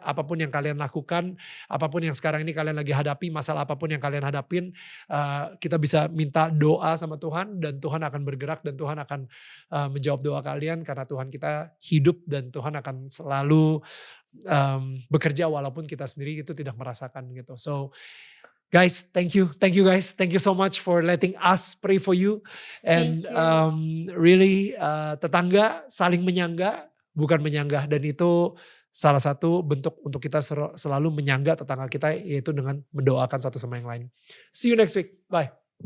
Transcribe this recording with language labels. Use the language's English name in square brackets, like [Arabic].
[Indonesian] Apapun yang kalian lakukan, apapun yang sekarang ini kalian lagi hadapi, masalah apapun yang kalian hadapin, kita bisa minta doa sama Tuhan dan Tuhan akan bergerak dan Tuhan akan menjawab doa kalian karena Tuhan kita hidup dan Tuhan akan selalu bekerja walaupun kita sendiri itu tidak merasakan gitu. [English] So guys, thank you guys, thank you so much for letting us pray for you. And really [Indonesian] tetangga saling menyangga, bukan menyanggah, dan itu salah satu bentuk untuk kita selalu menyangga tetangga kita, yaitu dengan mendoakan satu sama yang lain. [English] See you next week, bye.